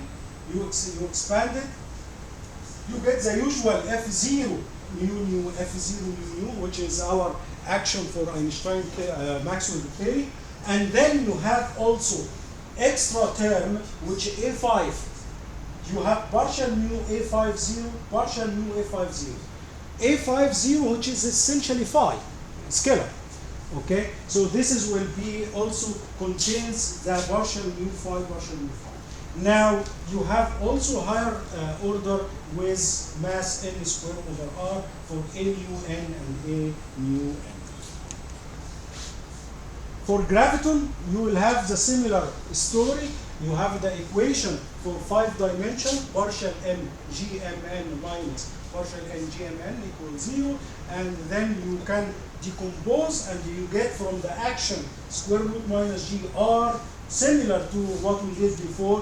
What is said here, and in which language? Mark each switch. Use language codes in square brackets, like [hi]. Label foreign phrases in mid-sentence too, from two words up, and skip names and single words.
[en] You expand it, you get the usual F0 mu F0 mu, which is our action for Einstein Maxwell theory, and then you have also extra term which A5. You have partial mu A50, partial mu A50. A50, which is essentially phi, scalar. Okay, so this will be also contains the partial mu phi, partial mu phi. Now you have also higher order with mass n squared over r for a mu n and a mu n. For graviton, you will have the similar story. You have the equation for 5 dimension, partial m gmn minus partial n gmn equals 0, and then you can decompose and you get from the action square root minus gr, similar to what we did before.